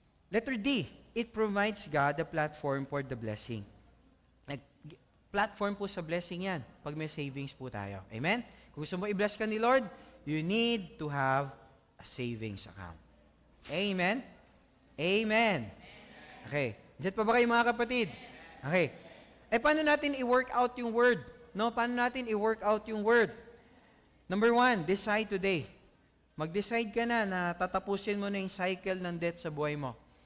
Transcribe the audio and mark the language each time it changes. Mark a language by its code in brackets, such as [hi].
[en] Letter D, it provides God a platform for the blessing. [tl] Platform po sa blessing yan pag may savings po tayo. Amen? Kung gusto mo i-bless ka ni Lord, [en] you need to have a savings account. Amen? Amen. Okay. [tl] Diyan pa ba kayo mga kapatid? Okay. Paano natin i-work out yung word? No, paano natin i-work out yung word? [en] Number 1, decide today. [tl] Mag-decide ka na tatapusin mo na yung cycle ng debt sa buhay mo.